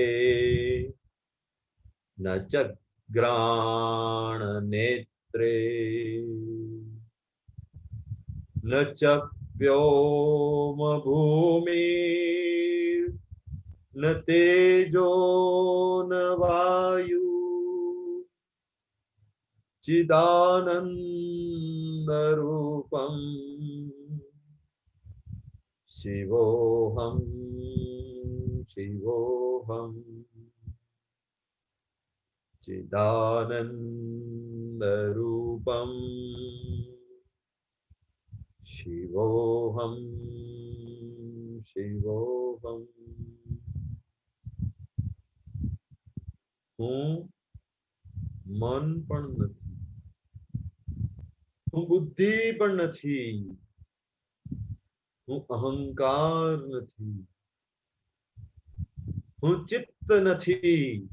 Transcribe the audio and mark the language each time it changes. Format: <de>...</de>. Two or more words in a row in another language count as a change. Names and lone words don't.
<sa>ન ચ ગ્રાણ નેત્રે ન ચ વ્યોમ ભૂમિ ન તેજો ન વાયુ ચિદાનંદ રૂપમ શિવોહમ શિવોહમ ચિદાનંદ રૂપમ શિવોહમ શિવોહમ.</sa> <gu>હું મન પણ નથી, હું બુદ્ધિ પણ નથી, હું અહંકાર નથી, હું ચિત્ત નથી,</gu>